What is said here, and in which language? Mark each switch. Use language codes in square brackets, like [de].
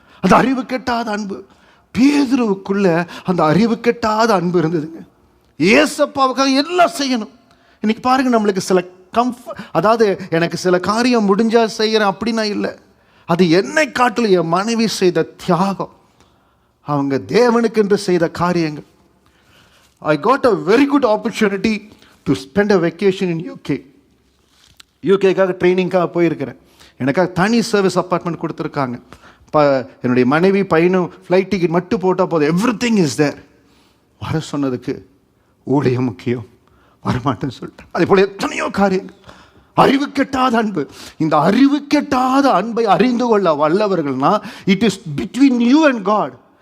[ta] அந்த அறிவு கெட்டாத அன்பு பேதுருவுக்குள்ள அந்த அறிவு கெட்டாத அன்பு இருந்ததுங்க. ஏசப்பாவுக்காக எல்லாம் செய்யணும். இன்னைக்கு பாருங்க, நம்மளுக்கு சில அதாவது எனக்கு சில காரியம் முடிஞ்சா செய்கிறேன் அப்படின்னா இல்லை, அது என்னை காட்டில் என் மனைவி செய்த தியாகம், அவங்க தேவனுக்கு என்று செய்த காரியங்கள். [en] I got a very good opportunity to spend a vacation in UK. [ta] யூகேக்காக ட்ரைனிங்காக போயிருக்கிறேன். எனக்காக தனி சர்வீஸ் அப்பார்ட்மெண்ட் கொடுத்துருக்காங்க. என்னுடைய மனைவி பையனும் ஃப்ளைட் டிக்கெட் மட்டும் போட்டால் போதும், [en] Everything is there. [ta] வர சொன்னதுக்கு ஊழியம் முக்கியம், வரமாட்டேன்னு சொல்லிட்டேன். அதே போல் எத்தனையோ காரியங்கள். அறிவு கெட்டாத அன்பு. இந்த அறிவு கெட்டாத அன்பை அறிந்து கொள்ள வல்லவர்கள்னா [en] It is between you and God.